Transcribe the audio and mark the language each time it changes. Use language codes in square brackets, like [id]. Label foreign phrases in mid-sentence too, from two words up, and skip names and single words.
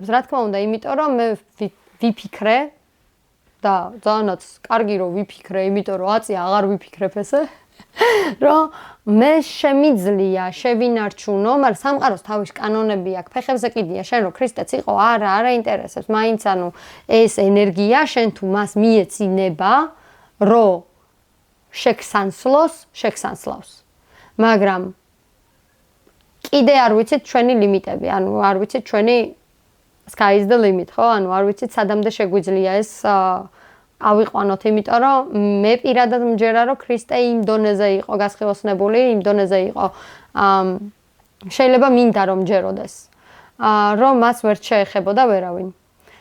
[ka] რა თქმა უნდა, იმიტომ რომ მე ვიფიქრე და ძალიანაც კარგი რომ ვიფიქრე, იმიტომ რომ აწია აღარ ვიფიქრებ ესე, რომ მე შემიძლია შევინარჩუნო, მაგრამ სამყაროს თავის კანონები აქვს, ფეხებზე კიდია, შენ რომ ქრისტეც იყო, არა ინტერესებს, მაინც ეს ენერგია შენ თუ მას მიეცინება, რომ შეგსანსლავს. მაგრამ კიდე არ ვიცით ჩვენი ლიმიტები, არ ვიცით ჩვენი [en] sky is the limit, [ka] ხო? არ ვიცით სადამდე შეგვიძლია ეს ავიყვანოთ, იმიტომ რომ მე პირადად მჯერა, რომ ქრისტე იმ დონეზე იყო გასხივოსნებული, იმ დონეზე იყო შეიძლება მინდა რომ მჯეროდეს, რომ მას ვერ შეეხებოდა ვერავინ.